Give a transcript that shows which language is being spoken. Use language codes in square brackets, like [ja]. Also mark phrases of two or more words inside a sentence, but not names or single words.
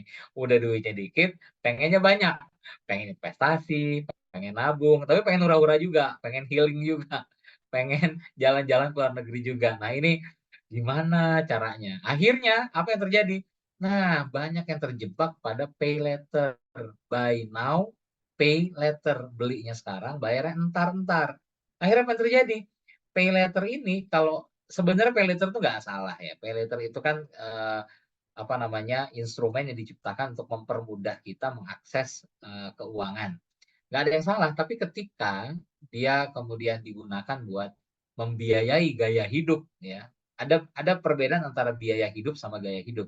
[id] Udah duitnya dikit, pengennya banyak. Pengen investasi, pengen nabung, tapi pengen hura-hura juga, pengen healing juga, pengen jalan-jalan ke luar negeri juga. Nah, ini gimana caranya? Akhirnya apa yang terjadi? Nah, banyak yang terjebak pada [en] pay later. Buy now, pay later. [id] Belinya sekarang, bayarnya entar-entar. Akhirnya apa yang terjadi? [en] Pay later [id] ini kalau sebenarnya [en] pay later [id] itu nggak salah ya. [en] Pay later [id] itu kan apa namanya instrumen yang diciptakan untuk mempermudah kita mengakses keuangan. Nggak ada yang salah, tapi ketika dia kemudian digunakan buat membiayai gaya hidup, ya ada perbedaan antara biaya hidup sama gaya hidup.